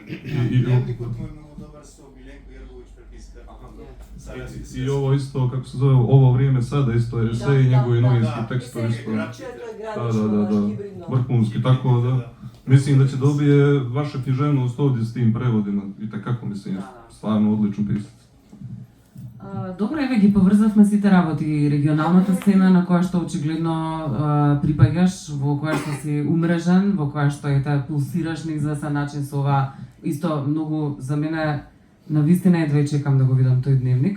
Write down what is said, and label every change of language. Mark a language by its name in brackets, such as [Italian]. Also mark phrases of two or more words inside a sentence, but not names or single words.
[Bosnian] Dnevnikot mu je mnogo dobar s Miljenko Jergović prepiska. I ovo isto, kako se zove, ovo vrijeme sada isto je esej i njegovi novinski tekstovi isto. Da, vrhunski, tako da. Mislim da će dobije vaša književnost ovdje s tim prevodima i takako mislim, stvarno odličan pisac. [Macedonian] Добро, еве ги поврзавме сите работи, регионалната сцена на која што очигледно припаѓаш, во која што си умрежен, во која што пулсираш на известен начин со ова, исто многу за мене навистина едва чекам да го видам тој дневник.